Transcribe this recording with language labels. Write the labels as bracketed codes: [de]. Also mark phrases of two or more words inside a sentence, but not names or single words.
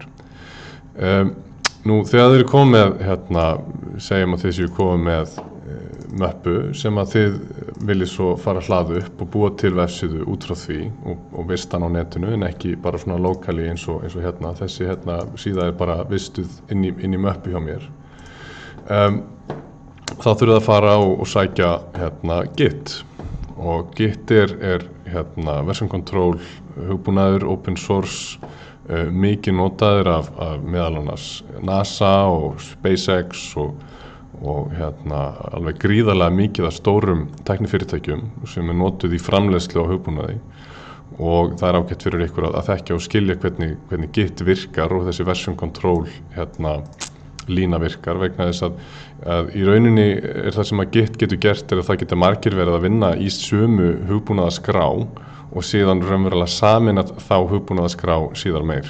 [is] Þegar þið eru komið með, segjum að þið séu komið með möppu sem að þið viljið svo fara að hlaða upp og búa til vefsíðu út frá því og vista hann á netinu en ekki bara svona lokali eins og þessi síða er bara vistuð inn í möppu hjá mér. Þá þurfið að fara og sækja Git, og Git er [en] version control [is] hugbúnaður, [en] open source, [is] mikið notaður af meðal annars NASA og SpaceX og alveg gríðarlega mikið af stórum tæknifyrirtækjum sem notuð í framleiðslu á hugbúnaði, og það er ágætt fyrir ykkur að þekkja og skilja hvernig Git virkar og þessi [en] version control [is] lína virkar, vegna þess að í rauninni er það sem að Git getur gert er að það geta margir verið að vinna í sömu hugbúnaðaskrá og síðan raunverulega saminað þá hugbúnaðaskrá síðar meir.